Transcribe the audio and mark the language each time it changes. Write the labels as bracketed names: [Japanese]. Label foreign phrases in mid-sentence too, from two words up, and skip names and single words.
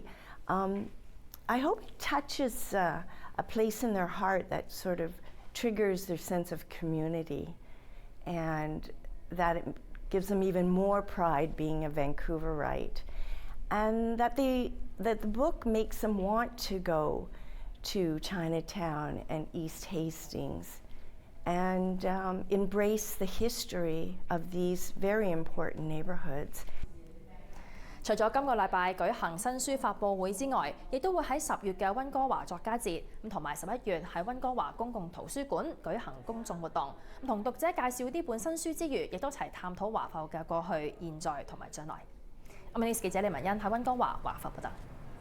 [English] I hope it touches a place in their heart that sort of triggers their sense of community, and that it gives them even more pride being a Vancouverite, and that the book makes them want to go to Chinatown and East Hastings and embrace the history of these very important neighborhoods. [Cantonese] 除咗今個禮拜舉行新書發佈會之外，亦都會喺10月嘅溫哥華作家節，同埋11月喺溫哥華公共圖書館舉行公眾活動，同讀者介紹呢本新書之餘，亦都齊探討華埠嘅過去、現在同埋將來。OMNI News 記者李文欣喺溫哥華華埠報道。